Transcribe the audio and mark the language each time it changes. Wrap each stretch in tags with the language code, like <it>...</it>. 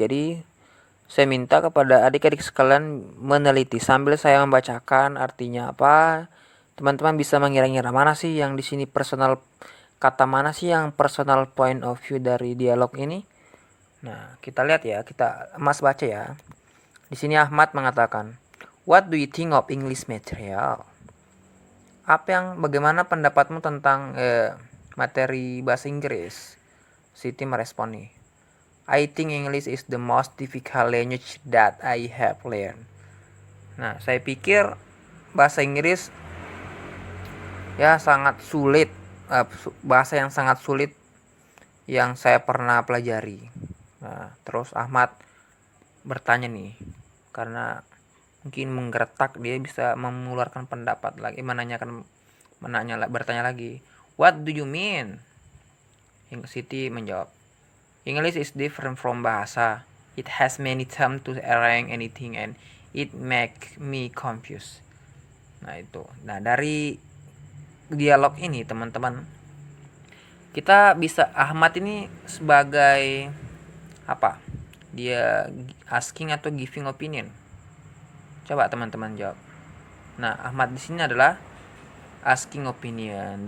<id>Jadi saya minta kepada adik-adik sekalian meneliti sambil saya membacakan artinya apa. Teman-teman bisa mengira-ngira mana sih yang di sini kata mana sih yang personal point of view dari dialog ini. Nah, kita lihat ya, Mas baca ya. Di sini Ahmad mengatakan,</id> <en>"What do you think of English material?"</en> <id>Bagaimana pendapatmu tentang materi bahasa Inggris? Siti merespon nih,</id> <en>I think English is the most difficult language that I have learned.</en> <id>Nah, saya pikir bahasa Inggris ya sangat sulit, bahasa yang sangat sulit yang saya pernah pelajari. Nah, terus Ahmad bertanya nih, karena mungkin menggertak, dia bisa mengeluarkan pendapat lagi, bertanya lagi,</id> <en>what do you mean?</en> <id>Siti menjawab,</id> <en>English is different from bahasa. It has many terms to arrange anything and it make me confused.</en> <id>Nah, itu. Nah, dari dialog ini teman-teman, kita bisa Ahmad ini sebagai apa? Dia asking atau giving opinion? Coba teman-teman jawab. Nah, Ahmad di sini adalah asking opinion.</id>